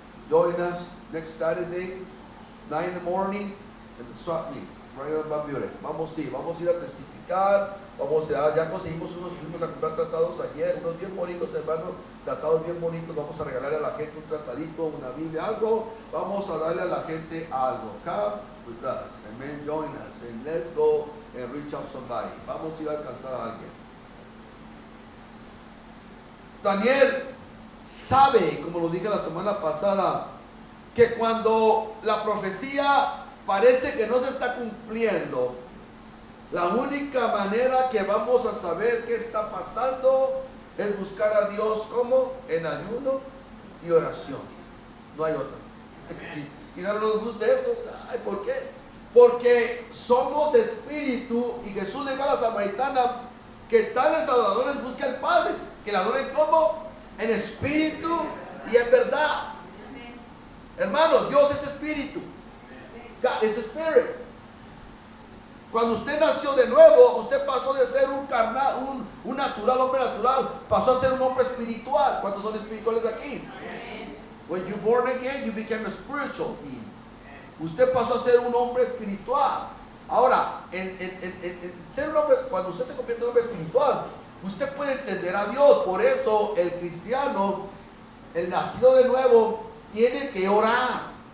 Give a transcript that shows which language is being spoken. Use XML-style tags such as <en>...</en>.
<en>Join us next Saturday, 9 in the morning, in the Swat Meet.</en> <es>Vamos a ir a testificar. Ya conseguimos fuimos a comprar tratados ayer, unos bien bonitos, hermanos, tratados bien bonitos. Vamos a regalarle a la gente un tratadito, una Biblia, algo. Vamos a darle a la gente algo.</es> <en>Come with us, amen, join us, and let's go and reach out somebody.</en> <es>Vamos a ir a alcanzar a alguien. Daniel sabe, como lo dije la semana pasada, que cuando la profecía parece que no se está cumpliendo, la única manera que vamos a saber qué está pasando es buscar a Dios, como en ayuno y oración. No hay otra. Y no nos gusta eso. Ay, ¿por qué? Porque somos espíritu, y Jesús le dijo a la samaritana que tales adoradores buscan al Padre, que le adoren como en espíritu y en verdad. Hermano, Dios es espíritu.</es> <en>God is spirit.</en> <es>Cuando usted nació de nuevo, usted pasó de ser un carnal, un natural, hombre natural, pasó a ser un hombre espiritual. ¿Cuántos son espirituales aquí? Amen.</es> <en>When you born again, you became a spiritual being.</en> <es>Usted pasó a ser un hombre espiritual. Ahora, ser un hombre, cuando usted se convierte en un hombre espiritual, usted puede entender a Dios. Por eso el cristiano, el nacido de nuevo, tiene que orar.</es>